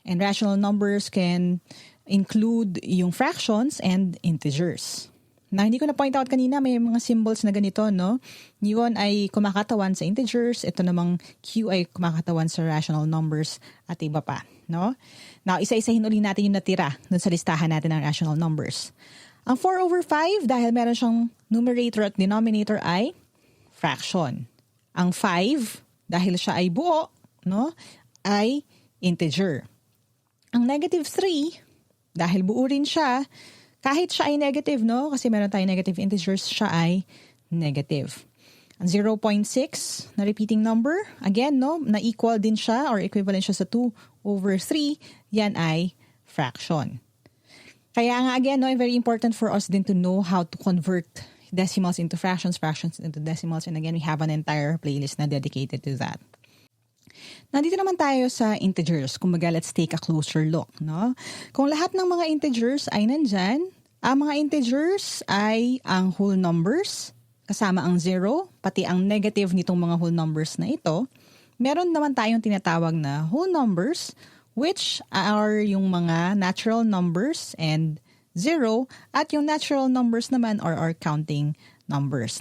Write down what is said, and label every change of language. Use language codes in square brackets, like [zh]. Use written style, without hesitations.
[en] And rational numbers can include yung fractions and integers. [tl] Na hindi ko na point out kanina, may mga symbols na ganito, no? Yun ay kumakatawan sa integers, ito namang Q ay kumakatawan sa rational numbers at iba pa, no? Now, isa-isahin ulit natin yung natira dun sa listahan natin ng rational numbers. Ang 4 over 5, dahil meron siyang numerator at denominator ay fraction. Ang 5, dahil siya ay buo, no, ay integer. Ang negative 3, dahil buo rin siya, kahit siya ay negative, no? Kasi meron tayong negative integers, siya ay negative. Ang 0.6 na repeating number, again, no? Na equal din siya or equivalent siya sa 2 over 3, yan ay fraction. [en] Kaya nga, again, no, very important for us din to know how to convert decimals into fractions, fractions into decimals. And again, we have an entire playlist na dedicated to that. [tl] Nandito naman tayo sa integers. Kumbaga, [en] let's take a closer look, [tl] no? Kung lahat ng mga integers ay nandyan, ang mga integers ay ang whole numbers, kasama ang 0, pati ang negative nitong mga whole numbers na ito. Meron naman tayong tinatawag na whole numbers, which are yung mga natural numbers and 0, at yung natural numbers naman are our counting numbers.